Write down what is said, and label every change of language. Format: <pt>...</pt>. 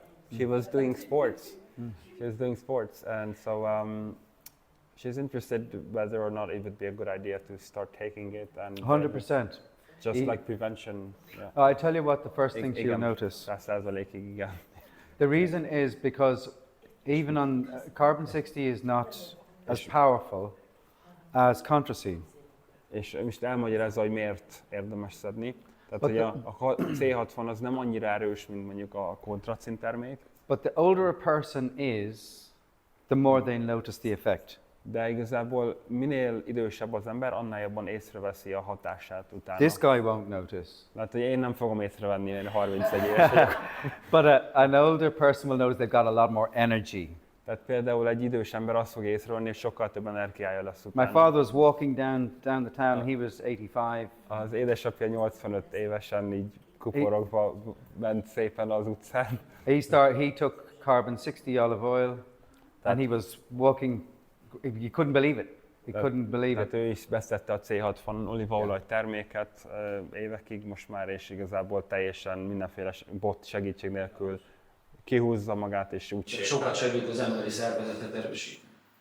<en>She was doing sports. She was doing sports, and so she's interested whether or not it would be a good idea to start taking it. And 100%. just like prevention. Yeah. I tell you what, the first thing she'll notice.</en> <hu>100%-ig igen.</hu> <en>The reason is because even on carbon 60 is not as powerful as contrasine.</en> <hu>És most elmagyarázza, hogy miért érdemes szedni. Tehát, hogy a C60 az nem annyira erős, mint mondjuk a kontracin termék.</hu> <en>But the older a person is, the more they notice the effect.</en> <hu>De igazából minél idősebb az ember, annál jobban észreveszi a hatását utána.</hu> <en>This guy won't notice.</en> <hu>Hát, hogy én nem fogom észrevenni, én 31 éves vagyok.</hu> <en>But an older person will notice they've got a lot more energy.</en> <hu>Tehát például egy idős ember azt fog észrevenni, hogy sokkal több energiája lesz</hu> <en>My</en> <hu>utána.</hu> <en>father was walking down the town, he was 85.</en> <hu>Az édesapja 85 évesen így kuporogva ment szépen az utcán.</hu> <en>He took carbon 60 olive oil and he was walking, you couldn't believe it. He couldn't believe</en> <hu>Tehát</hu> <en>it.</en> <hu>ő is beszedte a C60 olívaolaj terméket évekig most már, és igazából teljesen mindenféle bot segítség nélkül kihúzza magát, és úgy Sokat segít az emberi szervezetet erősíteni.</hu>